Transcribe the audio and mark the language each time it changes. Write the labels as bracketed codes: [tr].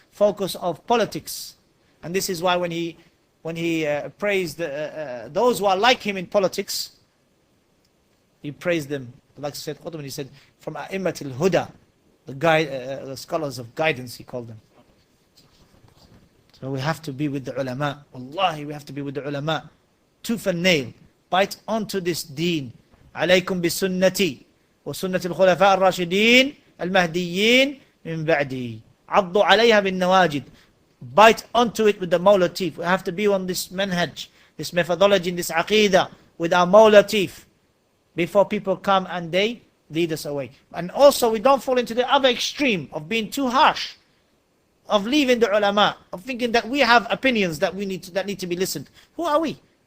[en] Focus of politics. And this is why when he praised those who are like him in politics, he praised them. Like Sayyid Qutb, he said, from A'immatil Huda, the scholars of guidance, he called them. So we have to be with the ulama. Wallahi, we have to be with the ulama. Tooth and nail. Bite onto this deen. [ar] عليكم بسنتي وسنة الخلفاء الراشدين المهديين من بعدي. عضوا عليها بالنواجد. [en] Bite onto it with the mawla teeth. We have to be on this manhaj, this methodology, this aqidah, with our mawla teeth, before people come and they lead us away. And also we don't fall into the other extreme of being too harsh, of leaving the ulama, of thinking that we have opinions that need to be listened. Who are we?